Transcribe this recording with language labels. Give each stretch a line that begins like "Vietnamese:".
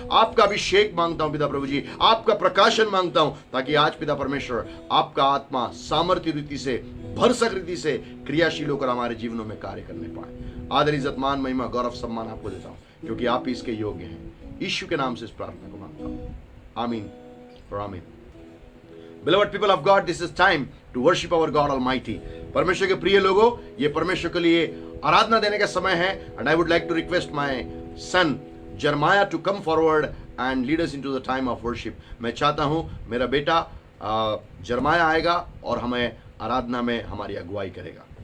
Hindi: आपका अभिषेक मांगता हूं पिता प्रभु जी, आपका प्रकाशन मांगता हूं, ताकि आज पिता परमेश्वर आपका आत्मा सामर्थ्य रीति से, भरसक रीति से क्रियाशील होकर हमारे जीवनों में कार्य करने पाए। आदर इज्जत मान महिमा गौरव सम्मान आपको देता हूं, क्योंकि आप इसके योग्य हैं। यीशु के नाम से इस प्रार्थना को मांगता हूं, आमीन और आमीन।
English: Beloved people of God, this is time to worship our God Almighty।
Hindi: परमेश्वर के प्रिय लोगों, ये परमेश्वर के लिए आराधना देने का समय है।
English: And I would like to request my son Jeremiah to come forward and lead us into the time of worship।
Hindi: मैं चाहता हूँ मेरा बेटा जरमाया आएगा और हमें आराधना में हमारी अगुवाई करेगा।